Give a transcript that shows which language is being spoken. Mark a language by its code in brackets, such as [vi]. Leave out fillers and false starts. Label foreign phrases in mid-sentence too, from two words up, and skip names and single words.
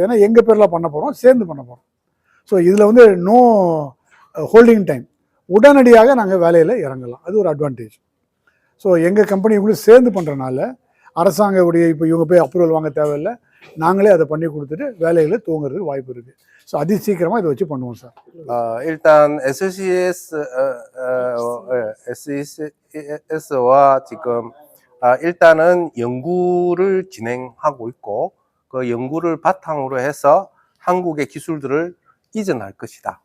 [ta] ஏன்னா எங்கள் பேரில் பண்ண போகிறோம், சேர்ந்து பண்ண போகிறோம். ஸோ இதில் வந்து [en] no holding time, [ta] உடனடியாக நாங்கள் வேலையில் இறங்கலாம். அது ஒரு அட்வான்டேஜ். ஸோ எங்கள் கம்பெனி இவங்களும் சேர்ந்து பண்ணுறனால அரசாங்க உடைய இப்போ இவங்க போய் அப்ரூவல் வாங்க தேவையில்லை, நாங்களே அதை பண்ணி கொடுத்துட்டு வேலைகளை துவங்குறதுக்கு வாய்ப்பு இருக்குது. ஸோ அதி சீக்கிரமாக இதை வச்சு பண்ணுவோம் சார். [ko] 일단 SECS와 지금 일단은 연구를 진행하고 있고 그 연구를 바탕으로 해서 한국의 기술들을 이전할 것이다.